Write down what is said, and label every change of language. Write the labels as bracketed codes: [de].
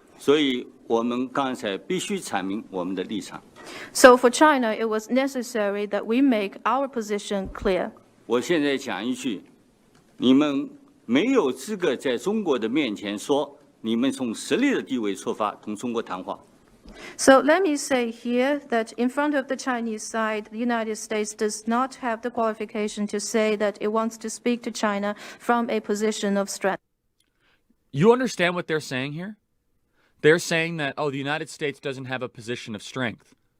[zh] 所以我们刚才必须阐明我们的立场。 [en] So for China, it was necessary that we make our position clear. [zh] 我现在讲一句，你们没有资格在中国的面前说你们从实力的地位出发同中国谈话。 [en] So let me say here that in front of the Chinese side, the United States does not have the qualification to say that it wants to speak to China from a position of strength. You understand what they're saying here? They're saying that, the United States doesn't have a position of strength.